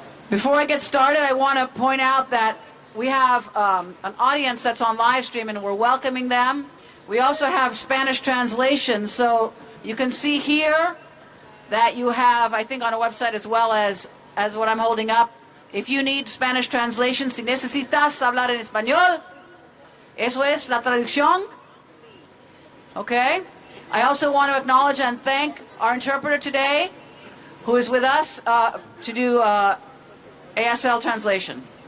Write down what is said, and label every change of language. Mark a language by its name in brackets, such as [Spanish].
[English] Before I get started, I want to point out that we have an audience that's on live stream, and we're welcoming them. We also have Spanish translation, so you can see here that you have, I think, on a website as well as what I'm holding up. If you need Spanish translation, [Spanish] si necesitas hablar en español, eso es la traducción. [English] Okay? I also want to acknowledge and thank our interpreter today, who is with us to do ASL translation.